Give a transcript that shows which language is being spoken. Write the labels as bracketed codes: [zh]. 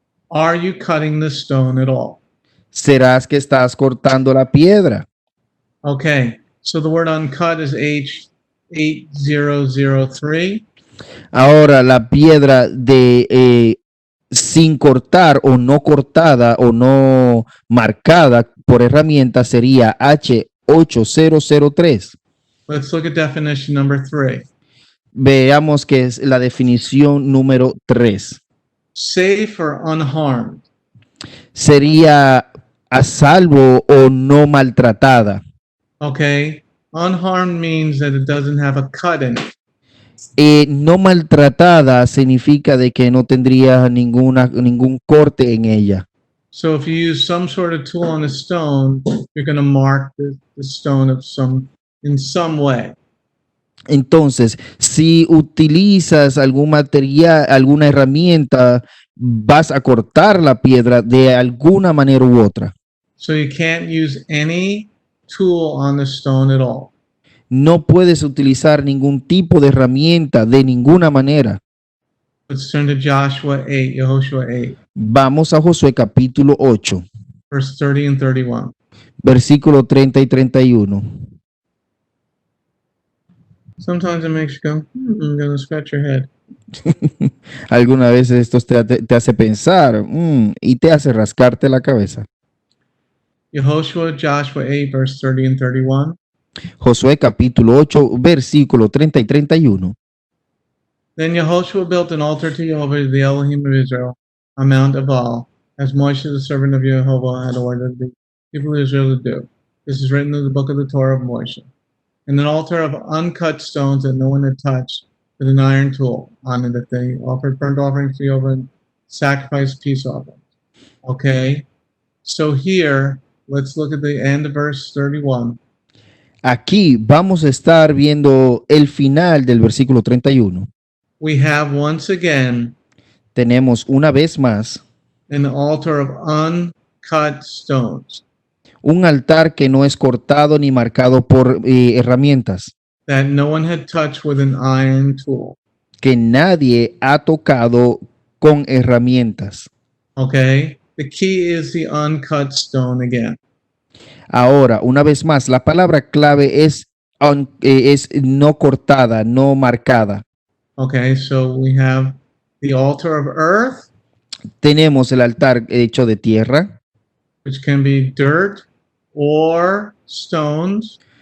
[en] are you cutting the stone at all? [es] serás que estás cortando la piedra. [en] Okay, so the word uncut is H8003. [es] Ahora, la piedra de sin cortar o no cortada o no marcada por herramienta sería H8003. [en] Let's look at definition number 3. [es] Veamos que es la definición número 3. [en] Safe or unharmed. [es] Sería a salvo o no maltratada. [en] Okay, unharmed means that it doesn't have a cut in it. [es] No maltratada significa de que no tendría ningún corte en ella. [en] So if you use some sort of tool on a stone, you're going to mark the stone in some way. [es] Entonces, si utilizas algún material, alguna herramienta, vas a cortar la piedra de alguna manera u otra. [en] So you can't use any tool on the stone at all. [es] No puedes utilizar ningún tipo de herramienta de ninguna manera. [en] Let's turn to Joshua 8, Yehoshua 8, [es] Vamos a Josué capítulo 8, [en] verse 30 and 31. [es] versículo 30 y 31. [en] Sometimes it makes you go, I'm going to scratch your head. [es] Algunas veces esto te hace pensar y te hace rascarte la cabeza. [en] Yehoshua, Joshua 8, verse 30 and 31. [es] Josué capítulo 8, versículo 30 y 31. [en] Then Yehoshua built an altar to Jehovah, the Elohim of Israel, on Mount Ebal, as Moshe, the servant of Jehovah, had ordered the people of Israel to do. This is written in the book of the Torah of Moshe. And an altar of uncut stones that no one had touched, with an iron tool on it, that they offered burnt offerings to Jehovah and sacrificed peace offerings. Okay, so here, let's look at the end of verse 31. [es] Aquí vamos a estar viendo el final del versículo 31. [en] We have once again [es] Tenemos una vez más [en] an altar of uncut stones [es] un altar que no es cortado ni marcado por herramientas, [en] that no one had touched with an iron tool. [es] que nadie ha tocado con herramientas. [en] Okay, the key is the uncut stone again. [es] Ahora, una vez más, la palabra clave es no cortada, no marcada. [en] Okay, so we have the altar of earth, [es] Tenemos el altar hecho de tierra, [en] which can be dirt or stones.